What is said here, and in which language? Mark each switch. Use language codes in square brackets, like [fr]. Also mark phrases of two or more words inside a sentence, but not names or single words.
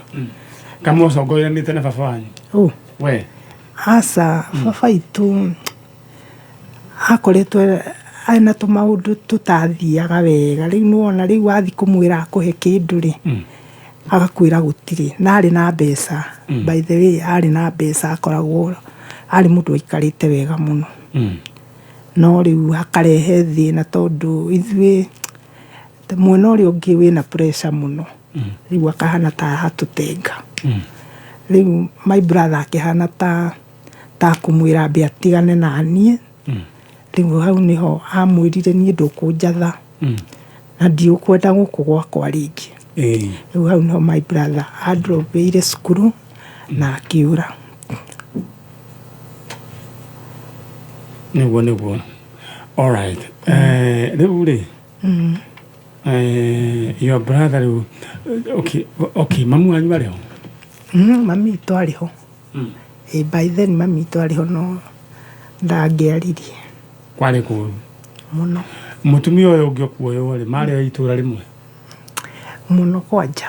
[ki] Kamũcongoiranĩte na baba wanyu? We? Aca baba itũ akoretwo aina tũmaũndũ tũtathiaga wega rĩu nĩwona rĩu wathiĩ kũmwĩra akũhe kĩndũ-rĩ agakwira gutiri na ari na mbeca [en] by the way [ki] ari na mbeca akoragwo ari mundu aikarite wega muno no riu akarehe thina tondu ithuĩ mwena ũrĩa ũngĩ wĩna pressure muno riu akahana ta hatutenga riu [en] my brother [ki] akihana ta kumwira ambe atigane na niĩ riu hau niho amwirire niĩ ndũkũnjatha na ndiũkwenda gũkũ gwakwa rĩngĩ riu hau niho [en] my brother [ki] androbeire cukuru na akiura niguo [en] all right [ki] riu ri [en] your brother [ki] riu okay mamu wanyu ariho mami itu ariho [en] by then [ki] mami itu ariho no ndangĩaririe kwari kuru muno mutumia ũyũ ũngĩ okuoyo ri marĩ itura rimwe muno kwanja